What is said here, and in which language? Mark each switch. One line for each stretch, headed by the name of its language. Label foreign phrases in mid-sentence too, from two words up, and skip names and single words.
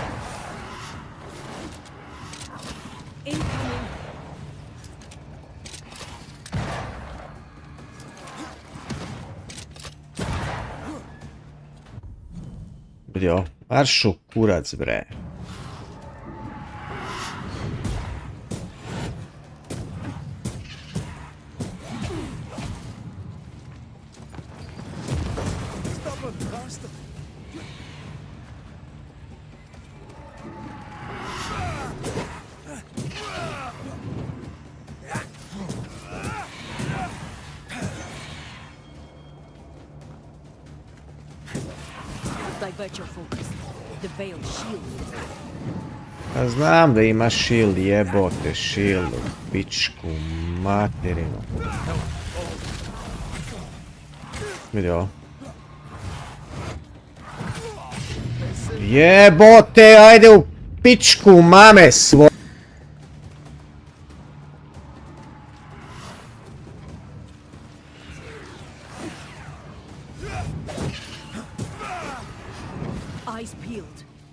English: Incoming.
Serbian: Vidio, maršu kurac bre.
English: Stubborn bastard. Divert your focus. The veiled shield.
Serbian: A znam da ima shield, jebote, shield, pičku, materinu. Vidio. Jebote, ajde u pičku mame svo...
English: Eyes peeled.